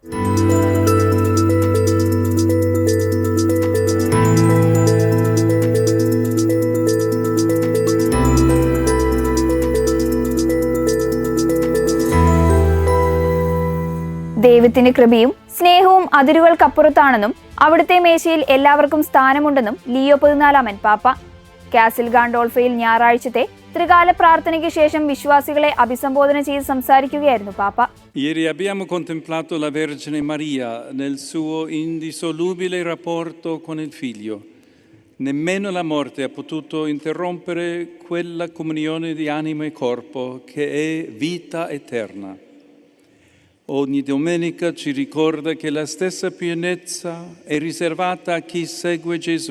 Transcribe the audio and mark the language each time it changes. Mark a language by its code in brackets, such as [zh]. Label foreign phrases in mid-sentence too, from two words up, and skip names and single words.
[ml] ദൈവത്തിന്റെ കൃപയും സ്നേഹവും അതിരുകൾക്കപ്പുറത്താണെന്നും അവിടുത്തെ മേശയിൽ എല്ലാവർക്കും സ്ഥാനമുണ്ടെന്നും ലിയോ 14 പാപ്പ. കാസിൽ ഗാൻഡോൾഫയിൽ ഞായറാഴ്ചത്തെ ത്രികാല പ്രാർത്ഥനയ്ക്ക് ശേഷം വിശ്വാസികളെ അഭിസംബോധന ചെയ്ത് സംസാരിക്കുകയായിരുന്നു പാപ്പ. [it] Ieri abbiamo contemplato la Vergine Maria nel suo indissolubile rapporto con il Figlio. Nemmeno la morte ha potuto interrompere quella comunione di anima e corpo che è vita eterna. Ogni domenica ci ricorda che la stessa pienezza è riservata a chi segue Gesù.